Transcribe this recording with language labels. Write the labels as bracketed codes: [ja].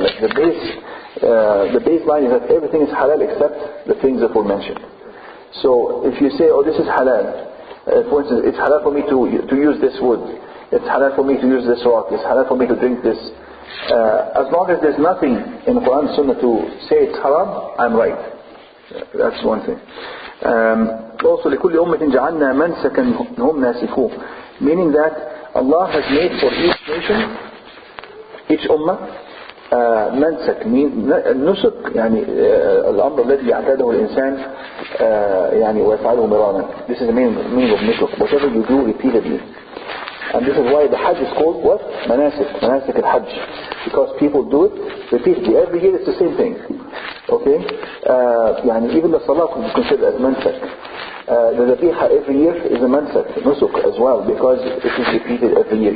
[en] Like the baseline is that everything is halal except the things that were mentioned. So if you say, oh, this is halal, for instance, it's halal for me to use this wood, it's halal for me to use this rock, it's halal for me to drink this. As long as there's nothing in the Quran and Sunnah to say it's haram, I'm right. That's one thing. Also, [ar] لِكُلِّ أُمَّةٍ جَعَلْنَا مَنْسَكًا هُمْ نَاسِكُوهُ, [en] meaning that Allah has made for each nation, each ummah, [ar] منسك, نسك, الأمر الذي يعتاده الإنسان ويفعله مرارا. [en] This is the meaning of nusuk, whatever you do repeatedly. And this is why the Hajj is called what? Manasik al-Hajj. Because people do it repeatedly. Every year it's the same thing. Okay? Even the Salah is considered as mansak. The Zabiha every year is a mansak, nusuk as well, because it is repeated every year.